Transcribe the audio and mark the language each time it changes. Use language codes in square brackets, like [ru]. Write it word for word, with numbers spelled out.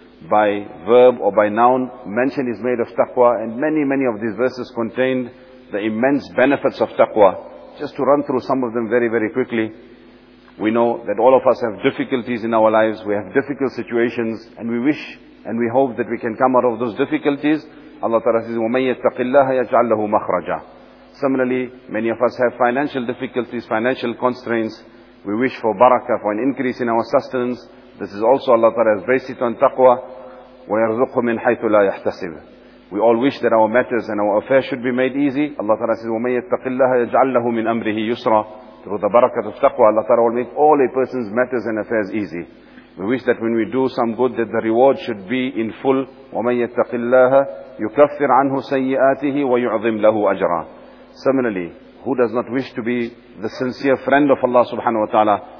[en] by verb or by noun, mention is made of taqwa, and many, many of these verses contain the immense benefits of taqwa. Just to run through some of them very, very quickly, we know that all of us have difficulties in our lives, we have difficult situations, and we wish and we hope that we can come out of those difficulties. Allah Ta'ala says, [ar] وَمَنْ يَتَّقِ اللَّهَ يَجْعَلْ لَهُ مَخْرَجًا. [en] Similarly, many of us have financial difficulties, financial constraints. We wish for barakah, for an increase in our sustenance. This is also Allah Ta'ala has based it on taqwa. [ar] وَيَرْزُقْهُ مِنْ حَيْثُ لَا يَحْتَسِبُ. [en] We all wish that our matters and our affairs should be made easy. Allah Ta'ala says, [ar] وَمَنْ يَتَّقِ اللَّهَ يَجْعَلْ لَهُ مِنْ أَمْرِهِ يُسْرًا. [en] Through the barakat of taqwa, Allah Ta'ala will make all a person's matters and affairs easy. We wish that when we do some good, that the reward should be in full. [ar] وَمَنْ يَتَّقِ اللَّهَ يُكَفِّرْ عَنْهُ سَيِّئَاتِهِ وَيُعْظِمْ لَهُ أَجْرًا. [en] Similarly, who does not wish to be the sincere friend of Allah subhanahu wa ta'ala?